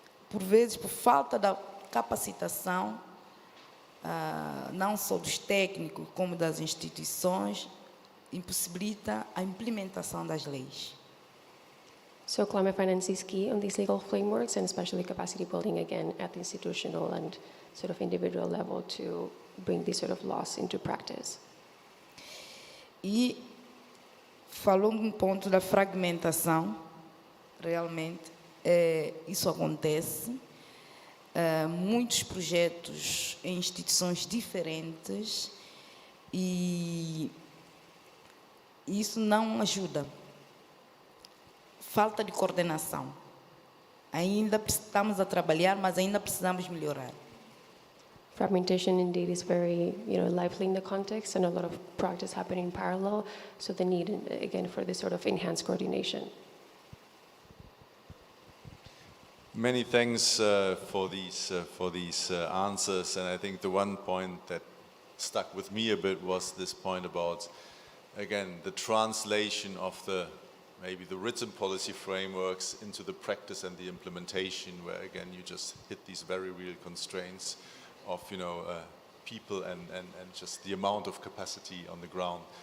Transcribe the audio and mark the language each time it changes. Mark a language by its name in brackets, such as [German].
[Portuguese] Por vezes, por falta da capacitação, não só dos técnicos, como das instituições, impossibilita a implementação das leis. [English] So climate finance is key on these legal frameworks, and especially capacity building, again, at the institutional and sort of individual level to bring these sort of laws into practice. [Portuguese] E falou um ponto da fragmentação, realmente, isso acontece. Muitos projetos em instituições diferentes e isso não ajuda. Falta de coordenação. Ainda estamos a trabalhar, mas ainda precisamos melhorar. [English] Fragmentation indeed is very, lively in the context, and a lot of practice happening in parallel. So the need, again, for this sort of enhanced coordination. Many thanks for these answers, and I think the one point that stuck with me a bit was this point about, again, the translation of maybe the written policy frameworks into the practice and the implementation, where again you just hit these very real constraints of people and just the amount of capacity on the ground.